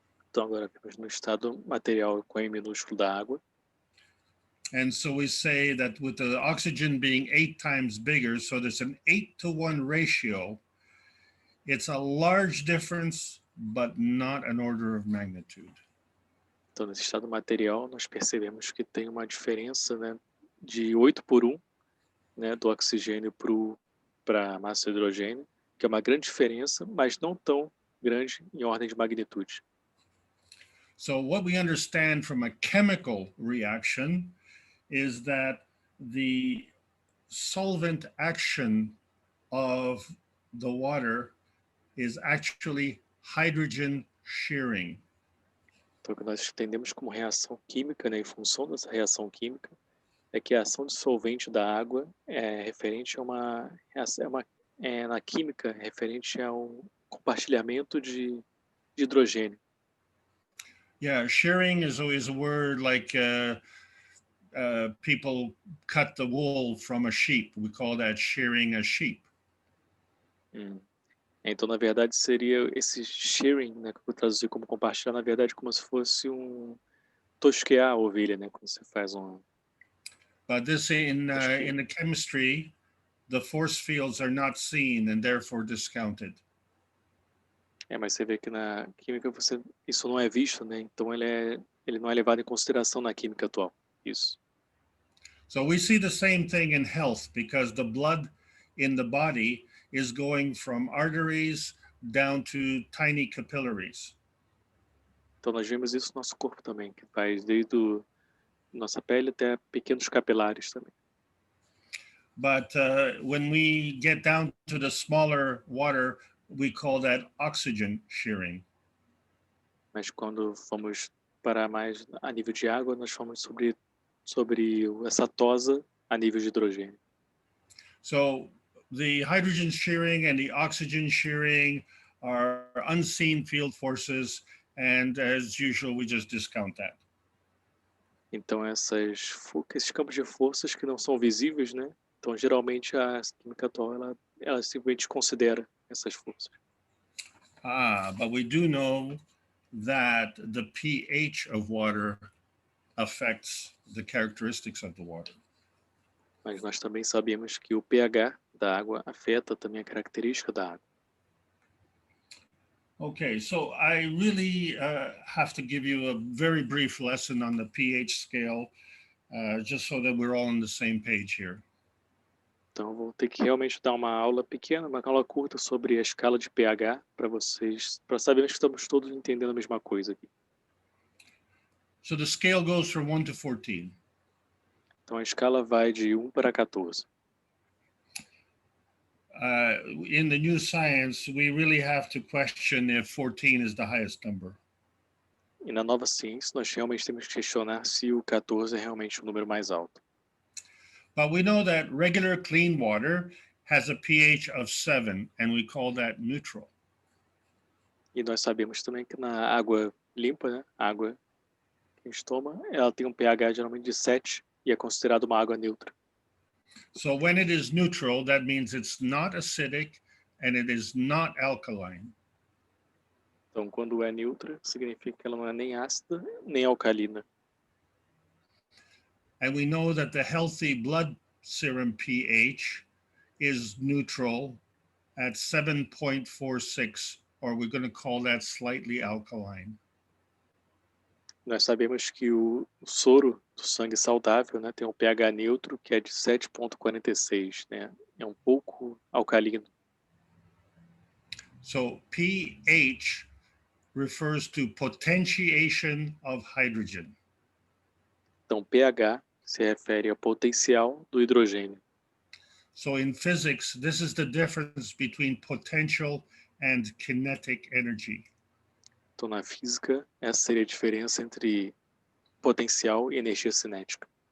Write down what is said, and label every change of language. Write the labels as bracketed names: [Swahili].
[Portuguese] Então agora vemos no estado material com M minúsculo da água. [English] And so we say that with the oxygen being 8 times bigger, so there's an 8-to-1 ratio, it's a large difference, but not an order of magnitude. [Portuguese] Então nesse estado material nós percebemos que tem uma diferença, né, de 8:1, né, do oxigênio para a massa de hidrogênio, que é uma grande diferença, mas não tão grande em ordem de magnitude. [English] So what we understand from a chemical reaction is that the solvent action of the water is actually hydrogen shearing. [Portuguese] Então o que nós entendemos como reação química, né, em função dessa reação química, é que a ação dissolvente da água é referente a na química referente ao compartilhamento de hidrogênio. [English] Yeah, shearing is always a word like people cut the wool from a sheep. We call that shearing a sheep. [Portuguese] Então, na verdade, seria esse shearing, né, que eu vou traduzir como compartilhar, na verdade, como se fosse tosquear a ovelha, né, quando você faz [English] But this in the chemistry, the force fields are not seen and therefore discounted. [Portuguese] Mas você vê que na química isso não é visto, né? Então ele não é levado em consideração na química atual. Isso. [English] So we see the same thing in health because the blood in the body is going from arteries down to tiny capillaries. [Portuguese] Então nós vemos isso no nosso corpo também, que faz desde nossa pele até pequenos capilares também. [English] But when we get down to the smaller water, we call that oxygen shearing. [Portuguese] Mas quando fomos para mais a nível de água, nós falamos sobre essa tosa a nível de hidrogênio. [English] So the hydrogen shearing and the oxygen shearing are unseen field forces, and as usual, we just discount that. [Portuguese] Então esses campos de forças que não são visíveis, né? Então geralmente a química atual ela simplesmente considera essas forças. [English] But we do know that the pH of water affects the characteristics of the water. [Portuguese] Mas nós também sabemos que o pH da água afeta também a característica da água. [English] Okay, so I really have to give you a very brief lesson on the pH scale, just so that we're all on the same page here. [Portuguese] Então eu vou ter que realmente dar uma aula pequena, uma aula curta sobre a escala de pH para vocês, para sabermos que estamos todos entendendo a mesma coisa aqui. [English] So the scale goes from 1 to 14. [Portuguese] Então a escala vai de 1 para 14. [English] In the new science, we really have to question if 14 is the highest number. [Portuguese] E na nova ciência, nós realmente temos que questionar se o 14 é realmente o número mais alto. [English] But we know that regular clean water has a pH of 7, and we call that neutral. [Portuguese] E nós sabemos também que na água limpa, né, água que a gente toma, ela tem um pH geralmente de 7 e é considerada uma água neutra. [English] So when it is neutral, that means it's not acidic and it is not alkaline. [Portuguese] Então, quando é neutra, significa que ela não é nem ácida, nem alcalina. [English] And we know that the healthy blood serum pH is neutral at 7.46, or we're going to call that slightly alkaline. [Portuguese] Nós sabemos que o soro do sangue saudável, né, tem um pH neutro que é de 7,46, né? É um pouco alcalino. [English] So pH refers to potentiation of hydrogen. [Portuguese] Então pH se refere ao potencial do hidrogênio. [English] So in physics, this is the difference between potential and kinetic energy. [Portuguese] Então na física, essa seria a diferença entre potencial e energia cinética.